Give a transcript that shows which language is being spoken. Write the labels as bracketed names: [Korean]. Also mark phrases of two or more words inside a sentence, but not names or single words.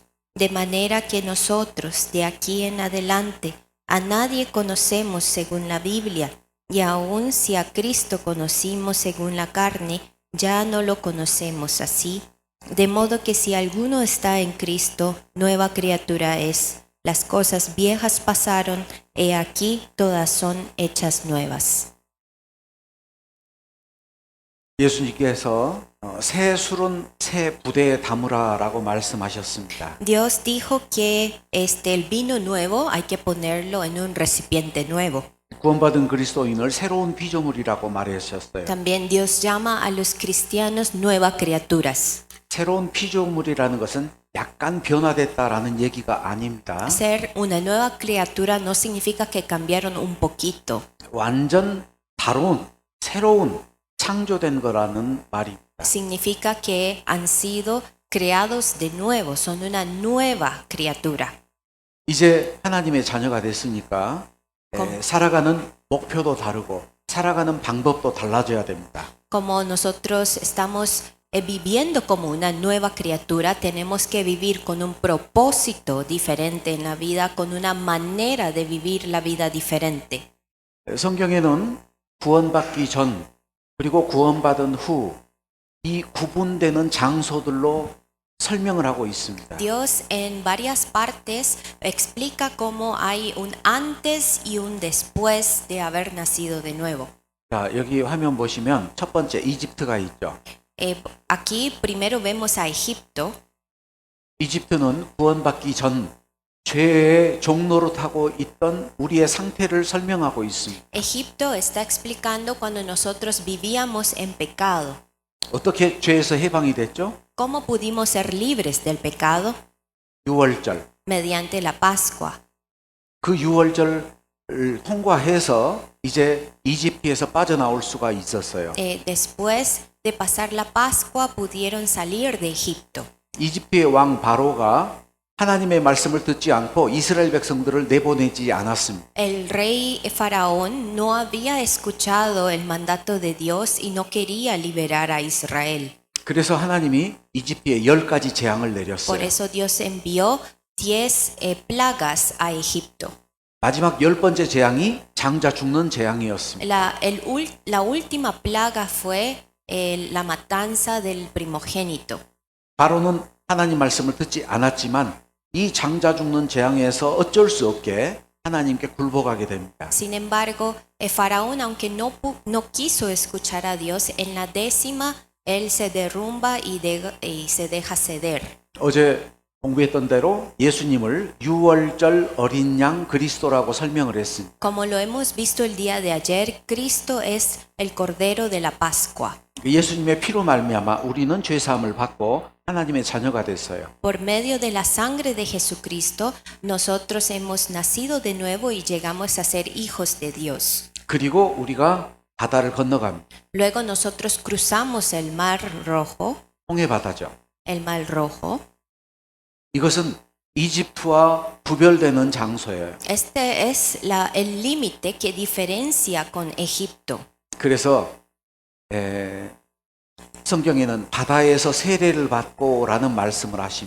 [Spanish] De manera que nosotros, de aquí en adelante, a nadie conocemos según la Biblia, y aun si a Cristo conocimos según la carne, Ya no lo conocemos así, de modo que si alguno está en Cristo, nueva criatura es. Las cosas viejas pasaron, he aquí todas son hechas nuevas. [Korean] 예수님께서 새 술은 새 부대에 담으라라고 말씀하셨습니다. [Spanish] Dios dijo que el vino nuevo hay que ponerlo en un recipiente nuevo. [Korean] 구원받은 그리스도인을 새로운 피조물이라고 말하셨어요. [Spanish] También Dios llama a los cristianos nuevas criaturas. [Korean] 새로운 피조물이라는 것은 약간 변화됐다라는 얘기가 아닙니다. [Spanish] Ser una nueva criatura no significa que cambiaron un poquito. [Korean] 완전 다른 새로운 창조된 거라는 말입니다. [Spanish] Significa que han sido creados de nuevo, son una nueva criatura. [Korean] 이제 하나님의 자녀가 됐으니까 kom- 살아가는 목표도 다르고 살아가는 방법도 달라져야 됩니다. [Spanish] Como nosotros estamos viviendo como una nueva criatura, tenemos que vivir con un propósito diferente en la vida, con una manera de vivir la vida diferente. [Korean] 성경에는 구원받기 전 그리고 구원받은 후 이 구분되는 장소들로 설명을 하고 있습니다. [Spanish] Dios en varias partes explica cómo hay un antes y un después de haber nacido de nuevo. [Korean] 자, 여기 화면 보시면 첫 번째 이집트가 있죠. [Spanish] Aquí primero vemos a Egipto. [Korean] 이집트는 구원받기 전 죄의 종로로 타고 있던 우리의 상태를 설명하고 있습니다. [Spanish] Egipto está explicando cuando nosotros vivíamos en pecado. [Korean] 어떻게 죄에서 해방이 됐죠? [Spanish] ¿Cómo pudimos ser libres del pecado? [Korean] 유월절. [Spanish] Mediante la Pascua. [Korean] 그 유월절을 통과해서 이제 이집트에서 빠져나올 수가 있었어요. [Spanish] Después de pasar la Pascua pudieron salir de Egipto. [Korean] 이집트의 왕 바로가 하나님의 말씀을 듣지 않고 이스라엘 백성들을 내보내지 않았습니다. [Spanish] El rey Faraón no había escuchado el mandato de Dios y no quería liberar a Israel. [Korean] 그래서 하나님이 이집트에 10가지 재앙을 [Spanish] Por [Korean] 내렸어요. [Spanish] eso Dios envió 10 plagas a Egipto. [Korean] 마지막 10번째 재앙이 장자 죽는 재앙이었습니다. [Spanish] La última plaga fue la matanza del primogénito. [Korean] 바로는 하나님 말씀을 듣지 않았지만 이 장자 죽는 재앙에서 어쩔 수 없게 하나님께 굴복하게 됩니다. [Spanish] Sin embargo, Faraón, aunque no quiso escuchar a Dios, en la 10ª él se derrumba y se deja ceder. [Korean] 어제 공부했던 대로 예수님을 유월절 어린 양 그리스도라고 설명을 했습니다. [Spanish] Como lo hemos visto el día de ayer, Cristo es el Cordero de la Pascua. [Korean] 예수님의 피로 말미암아 우리는 죄 사함을 받고 하나님의 자녀가 됐어요. [Spanish] Por medio de la sangre de Jesucristo, nosotros hemos nacido de nuevo y llegamos a ser hijos de Dios. [Korean] 그리고 우리가 바다를 건너갑니다. [Spanish] Luego nosotros cruzamos el Mar Rojo, [Korean] 홍해 바다죠. [Spanish] el Mar Rojo. [Korean] 이것은 이집트와 구별되는 장소예요. [Spanish] Este es el límite que diferencia con Egipto. [Korean] 그래서 성경에는 바다에서 세례를 받고라는 말씀을 하십니다.